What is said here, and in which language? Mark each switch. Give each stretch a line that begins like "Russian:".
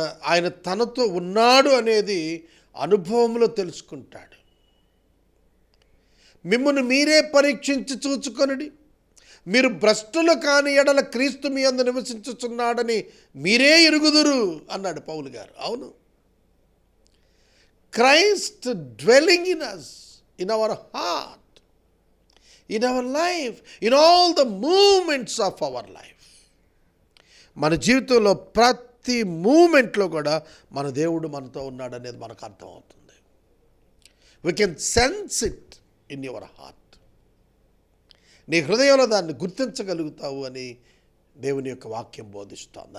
Telugu: ఆయన తనతో ఉన్నాడు అనేది అనుభవంలో తెలుసుకుంటాడు. మిమ్మల్ని మీరే పరీక్షించి చూచుకొనుడి, మీరు భ్రష్టులు కాని ఎడల క్రీస్తు మీ యందు నివసించుచున్నాడని మీరే ఎరుగుదురు అన్నాడు పౌలు గారు. అవును,
English: Christ dwelling in us, in our heart, in our life, in all the movements of our life.
Telugu: మన జీవితంలో ప్రతి మూమెంట్లో కూడా మన దేవుడు మనతో ఉన్నాడు అనేది మనకు అర్థమవుతుంది.
English: We can sense it in your heart.
Telugu: నీ హృదయంలో దాన్ని గుర్తించగలుగుతావు అని దేవుని యొక్క వాక్యం బోధిస్తోంది.